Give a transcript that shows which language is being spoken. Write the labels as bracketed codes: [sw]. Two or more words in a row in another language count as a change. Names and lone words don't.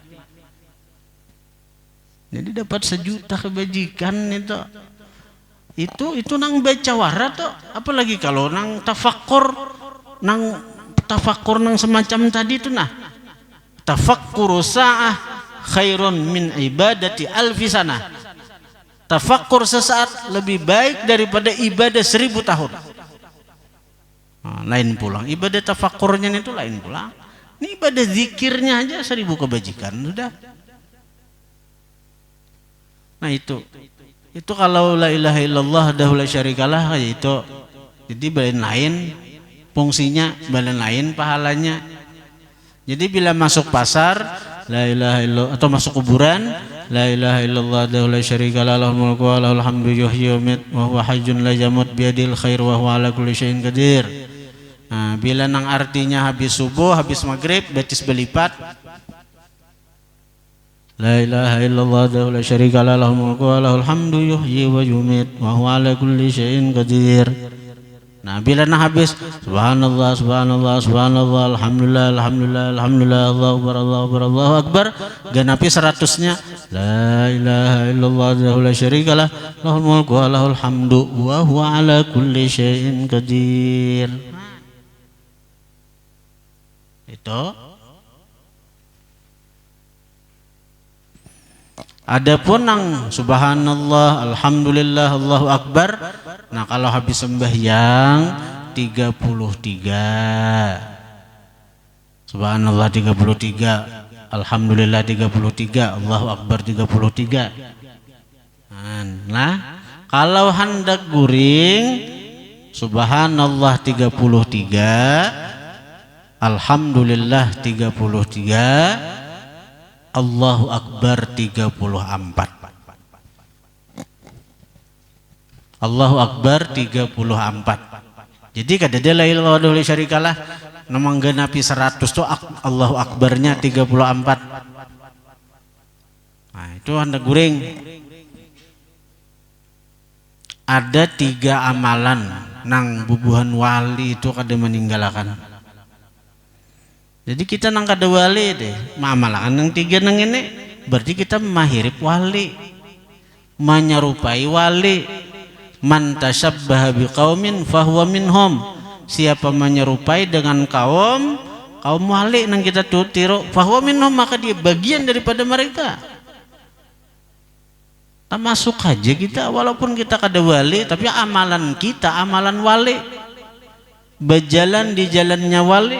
[bjn] Jadi dapat 1 juta kebajikan itu. Itu nang baca wara tuh, apalagi kalau nang tafakkur nang semacam tadi itu nah. [ar] تفكر ساعة خير من عبادة ألف سنة. [id] Tafakkur sesaat lebih baik daripada ibadah 1000 tahun. [bjn] Nah, lain pulang ibadah tafakkurnya itu lain pulang. Ini ibadah zikirnya aja 1000 kebajikan sudah. Nah itu kalau [ar] لا إله إلا الله وحده لا شريك له [bjn] itu. Jadi balen lain fungsinya, balen lain pahalanya. Jadi bila masuk pasar [ar] لا إله إلا الله [bjn] atau masuk kuburan [ar] لا إله إلا الله وحده لا شريك له له الملك وله الحمد يحيي ويميت وهو حي لا يموت بيده الخير وهو على كل شيء قدير. [bjn] Nah, bila nang artinya habis subuh, habis maghrib, betis belipat. [ar] لا إله إلا الله وحده لا شريك له له الملك وله الحمد يحيي ويميت وهو على كل شيء قدير. [bjn] Nah, bila nang habis [ar] سبحان الله سبحان الله سبحان الله الحمد لله الحمد لله الحمد لله الله أكبر [bjn] ganapi 100-nya [ar] لا إله إلا الله وحده لا شريك له له الملك وله الحمد وهو على كل شيء قدير. [bjn] Itu adapun nang [ar] سبحان الله الحمد لله الله أكبر, [bjn] nah kalau habis sembahyang 33 subhanallah 33 alhamdulillah 33 [ar] الله أكبر [bjn] 33. Nah kalau hendak guring subhanallah 33 alhamdulillah 33 [ar] الله أكبر [bjn] 34. [ar] الله أكبر 34. [bjn] Jadi kada ada [ar] لا إله إلا الله وحده لا شريك له [bjn] namang genapi 100 tuh Allahu akbarnya 34. Nah, itu hendak guring. Ada 3 amalan nang bubuhan wali itu kada meninggalkan. Jadi kita nang kada wali deh, mamalakan nang 3 nang ini berarti kita mahirip wali, menyerupai wali. [ar] من تشبه بقوم فهو منهم. [bjn] Siapa menyerupai dengan kaum wali nang kita tiru, [ar] فهو منهم, [bjn] maka dia bagian daripada mereka. Termasuk aja kita walaupun kita kada wali, tapi amalan kita amalan wali. Berjalan di jalannya wali.